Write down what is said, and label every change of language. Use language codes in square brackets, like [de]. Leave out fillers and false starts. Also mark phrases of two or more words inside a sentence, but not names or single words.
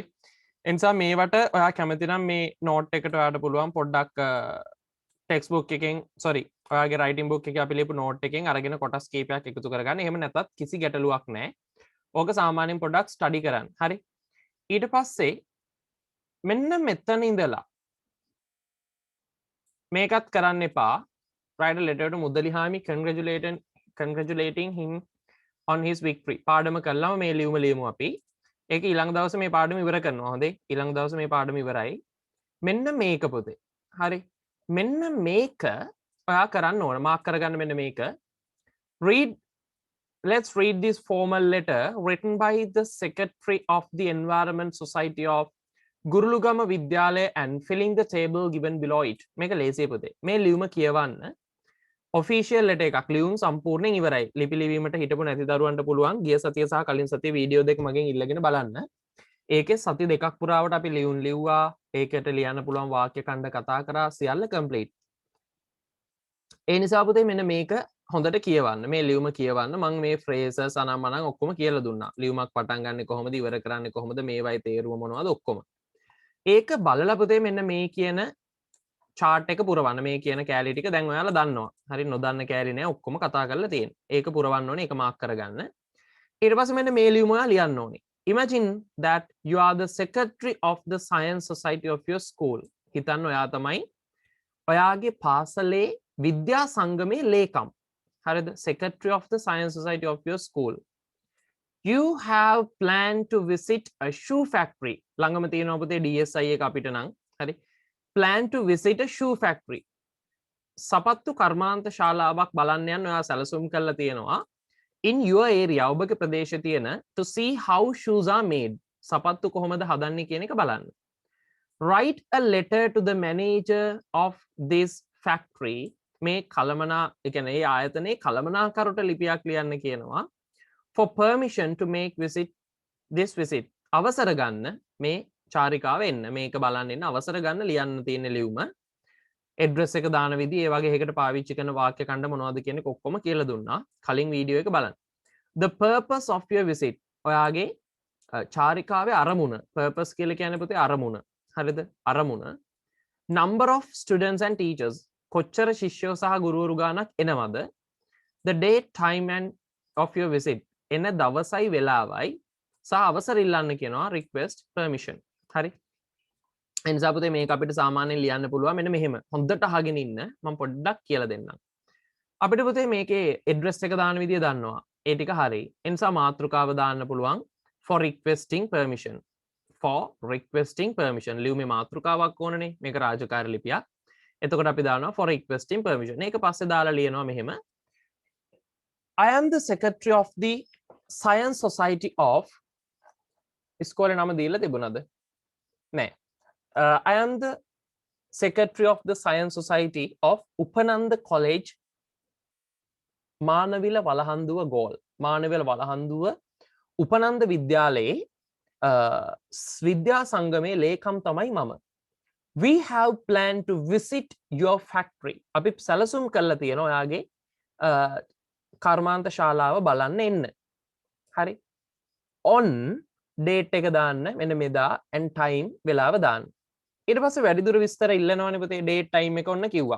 [si] ඒ නිසා මේවට ඔයා කැමති නම් මේ note එකට ඔයාට පුළුවන් පොඩ්ඩක් [en] text book [si] එකෙන් ඔයාගේ [en] writing book [si] එකේ අපි ලියපු note එකෙන් අරගෙන කොටස් කීපයක් එකතු කරගන්න. එහෙම නැත්නම් කිසි ගැටලුවක් නැහැ. ඕක සාමාන්‍යයෙන් පොඩ්ඩක් study කරන්න. හරි. ඊට පස්සේ මෙන්න මෙතන ඉඳලා මේකත් කරන්න එපා. [en] write a letter to මුදලිහාමි congratulating him on his victory. [si] පාඩම කළාම මේ ලියුම අපි. ඒක ඊළඟ දවසේ මේ පාඩම ඉවර කරනවා. හොඳේ. ඊළඟ දවසේ මේ පාඩම ඉවරයි. මෙන්න මේක පුතේ. හරි. මෙන්න මේක ඔයා කරන්න ඕන. මාක් කරගන්න මෙන්න මේක. [en] Let's read this formal letter written by the Secretary of the Environment Society of ගුරුළුගම විද්‍යාලය and filling the table given below it. [si] මේක ලේසියි පුතේ. මේ ලියුම කියවන්න [en] official letter [si] එකක් ලියුම් සම්පූර්ණයෙන් ඉවරයි. ලිපි ලිවීමට හිටපු නැති දරුවන්ට පුළුවන් ගිය සතිය සහ කලින් සතියේ වීඩියෝ දෙක මගෙන් ඉල්ලගෙන බලන්න. ඒකේ සති දෙකක් පුරාවට අපි ලියුම් ලිව්වා. ඒකට ලියන්න පුළුවන් වාක්‍ය ඛණ්ඩ කතා කරා. සියල්ල complete. ඒ නිසා පුතේ මෙන්න මේක හොඳට කියවන්න. මේ ලියුම කියවන්න. මම මේ phrases අනම්මනම් ඔක්කොම කියලා දුන්නා. ලියුමක් පටන් ගන්නෙ කොහොමද ඉවර කරන්නේ කොහොමද මේවයි තේරුම මොනවද ඔක්කොම. ඒක බලලා පුතේ මෙන්න මේ කියන chart එක පුරවන්න. මේ කියන කැලේ ටික දැන් ඔයාලා දන්නවා. හරි නොදන්න කැලේ නෑ ඔක්කොම කතා කරලා තියෙන. ඒක පුරවන්න ඕනේ. ඒක මාක් කරගන්න. ඊට පස්සේ මෙන්න මේ ලියුම ඔයා ලියන්න ඕනේ. [en] Imagine that you are the secretary of the science society of your school. [si] හිතන්න ඔයා තමයි ඔයාගේ පාසලේ විද්‍යා සංගමේ ලේකම්. හරිද? [en] Secretary of the science society of your school. You have planned to visit a shoe factory. [si] ළඟම තියෙනවා පුතේ DSI එක අපිට නම්. හරි. [en] Plan to visit a shoe factory. [si] සපත්තු කර්මාන්ත ශාලාවක් බලන්න යන්න ඔයා සැලසුම් කරලා තියෙනවා. [en] In your area [si] ඔබගේ ප්‍රදේශයේ තියෙන [en] to see how shoes are made. [si] සපත්තු කොහොමද හදන්නේ කියන එක බලන්න. [en] Write a letter to the manager of this factory. [si] මේ කලමනා ඒ කියන්නේ ඒ ආයතනයේ කලමනාකරුට ලිපියක් ලියන්න කියනවා. [en] For permission to make this visit. [si] අවසර ගන්න මේ චාරිකාව එන්න. මේක බලන්න එන්න අවසර ගන්න ලියන්න තියෙන ලියුම. address එක දාන විදිහ ඒ වගේ එකකට පාවිච්චි කරන වාක්‍ය ඛණ්ඩ මොනවද කියන එක ඔක්කොම කියලා දුන්නා. කලින් වීඩියෝ එක බලන්න. [en] The purpose of your visit. [si] ඔයාගේ චාරිකාවේ අරමුණ. purpose කියලා කියන්නේ පුතේ අරමුණ. හරිද? අරමුණ. [en] Number of students and teachers. [si] කොච්චර ශිෂ්‍යයෝ සහ ගුරුවරු ගානක් එනවද? [en] The date, time and of your visit. [si] එන දවසයි වෙලාවයි සහ අවසර ඉල්ලන්න කියනවා [en] request permission. [si] හරි. එනිසා පුතේ මේක අපිට සාමාන්‍යයෙන් ලියන්න පුළුවන් මෙන්න මෙහෙම. හොඳට අහගෙන ඉන්න මම පොඩ්ඩක් කියලා දෙන්නම්. අපිට පුතේ මේකේ address එක දාන විදිය දන්නවා. ඒ ටික හරි. එනිසා මාතෘකාව දාන්න පුළුවන් [en] for requesting permission. For requesting permission. [si] ලියුමේ මාතෘකාවක් ඕනනේ. මේක රාජකාරී ලිපියක්. එතකොට අපි දානවා [en] for requesting permission. [si] මේක පස්සේ දාලා ලියනවා මෙහෙම. [en] I am the secretary of the Science Society of [si] ඉස්කෝලේ නම දීලා තිබුණාද? නෑ. [en] I am the secretary of the Science Society of Upananda College, [si] මානවිල වලහන්දුව ගෝල්. මානවිල වලහන්දුව උපනන්ද විද්‍යාලයේ විද්‍යා සංගමේ ලේකම් තමයි මම. [en] We have planned to visit your factory. [si] අපි සැලසුම් කරලා තියෙනවා ඔයාගේ කර්මාන්ත ශාලාව බලන්න එන්න. හරි. [en] On date [si] එක දාන්න මෙන්න මෙදා [en] and time [si] වෙලාව දාන්න. ඊට පස්සේ වැඩිදුර විස්තර ඉල්ලනවනේ පුතේ [en] date time [si] එක ඔන්න කිව්වා.